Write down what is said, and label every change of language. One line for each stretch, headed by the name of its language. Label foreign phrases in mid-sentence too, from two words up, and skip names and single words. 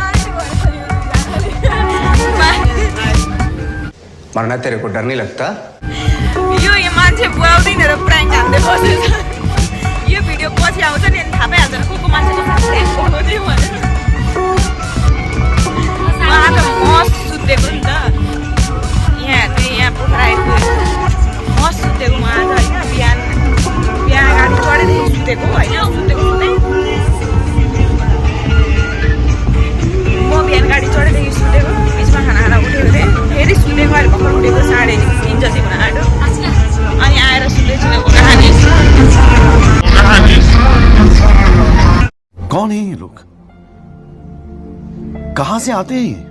Hindi: मरना तेरे को डर नहीं लगता?
Nepali: यो मान्छे बुवाउँदैन र प्राङ्क हान्दै बसेछ। यो भिडियो पछि आउँछ नि थाहा पाइहाल्छ नि को मान्छेको साथ प्राङ्क भएको थियो भनेर। म आज मस्त सुतेको नि त। यहाँ पोखरा आइपुगेको मस्त सुतेको म आज होइन। बिहान गाडी चढेदेखि सुतेको होइन। सुतेको म बिहान गाडी चढेदेखि सुतेको बिचमा खाना उठेको थिएँ। फेरि सुतेको अहिले भर्खर उठेको 3:30 जति हुन आँट्यो। अनि आएर सुतेछु।
Hindi: कौन है ये लोग? कहाँ से आते हैं?